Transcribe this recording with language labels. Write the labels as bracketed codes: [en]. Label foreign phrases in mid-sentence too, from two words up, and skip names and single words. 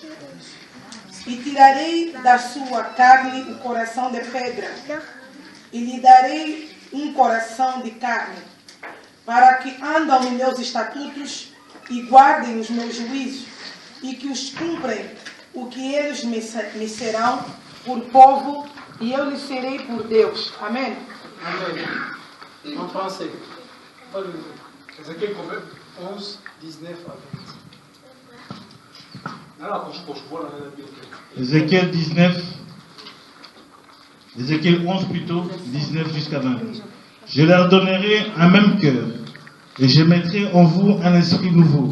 [pt] E tirarei da sua carne o coração de pedra, e lhe darei um coração de carne, para que andam em meus estatutos e guardem os meus juízos, e que os cumprem, o que eles me serão por povo, e eu lhes serei por Deus. Amém? Amém. [fr] En français. Ézéchiel 11, 19 à 20. Ézéchiel 19, Ézéchiel 11 plutôt, 19 jusqu'à 20. Je leur donnerai un même cœur, et je mettrai en vous un esprit nouveau.